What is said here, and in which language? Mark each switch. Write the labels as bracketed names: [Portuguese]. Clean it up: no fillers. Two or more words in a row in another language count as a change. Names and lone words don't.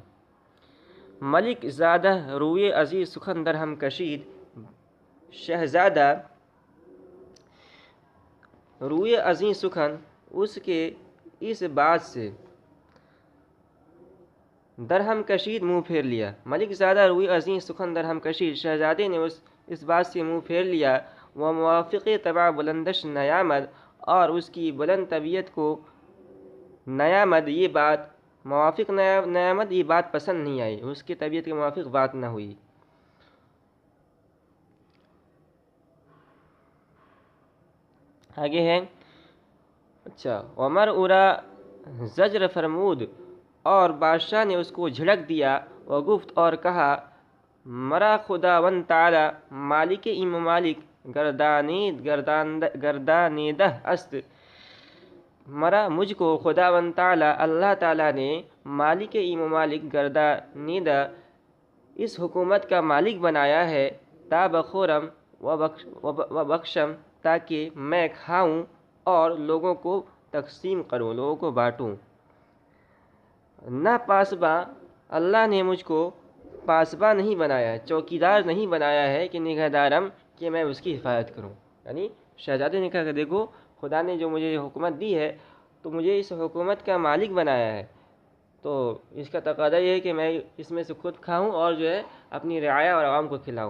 [Persian] ملک زادہ روئے عزیز سخن درہم کشید، شہزادہ روئے عزیز سخن [Urdu] اس کے اس بات سے [Persian] درہم کشید [Urdu] منہ پھیر لیا. [Persian] ملک زادہ روئے عزیز سخن درہم کشید، [Urdu] شہزادے نے اس بات سے منہ پھیر لیا. [Persian] وہ موافق طبع بلندش نیامد، [Urdu] اور اس کی بلند طبیعت کو نیامد یہ بات [Persian] موافق نیامد [Urdu] یہ بات پسند نہیں آئی، اس کی طبیعت کے موافق بات نہ ہوئی. آگے ہے اچھا [Persian] عمر اورا زجر فرمود، [Urdu] اور بادشاہ نے اس کو جھڑک دیا. [Persian] وہ گفت [Urdu] اور کہا [Persian] مرا خداوند تعالی مالک این ممالک گردانیدہ است. [Urdu] مرا مجھ کو خداوند تعالی اللہ تعالی نے [Persian] مالک این ممالک گردانیدہ [Urdu] اس حکومت کا مالک بنایا ہے. [Persian] تا بخورم و بخشم [Urdu] تاکہ میں کھاؤں اور لوگوں کو تقسیم کروں، لوگوں کو بانٹوں. [Persian] نہ پاسباں [Urdu] اللہ نے مجھ کو پاسباں نہیں بنایا، چوکیدار نہیں بنایا ہے [Persian] کہ نگہدارم [Urdu] کہ میں اس کی حفاظت کروں. یعنی شہزادے نے کہا کہ دیکھو خدا نے جو مجھے حکومت دی ہے تو مجھے اس حکومت کا مالک بنایا ہے، تو اس کا تقاضا یہ ہے کہ میں اس میں سے خود کھاؤں اور جو ہے اپنی رعایا اور عوام کو کھلاؤں.